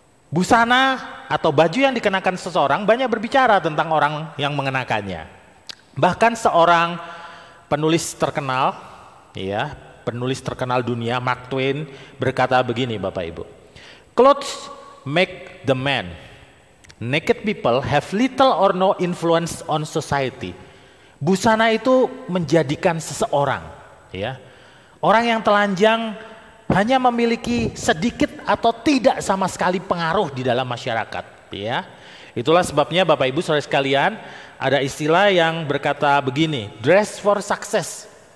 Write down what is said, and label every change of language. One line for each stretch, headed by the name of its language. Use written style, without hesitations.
Indonesian: Busana atau baju yang dikenakan seseorang banyak berbicara tentang orang yang mengenakannya. Bahkan seorang penulis terkenal, ya, penulis terkenal dunia, Mark Twain berkata begini Bapak Ibu.
English: Clothes make the man. Naked people have little or no influence on society.
Indonesian: Busana itu menjadikan seseorang, ya. Orang yang telanjang hanya memiliki sedikit atau tidak sama sekali pengaruh di dalam masyarakat, ya. Itulah sebabnya Bapak Ibu saudara sekalian, ada istilah yang berkata begini,
English: dress for success.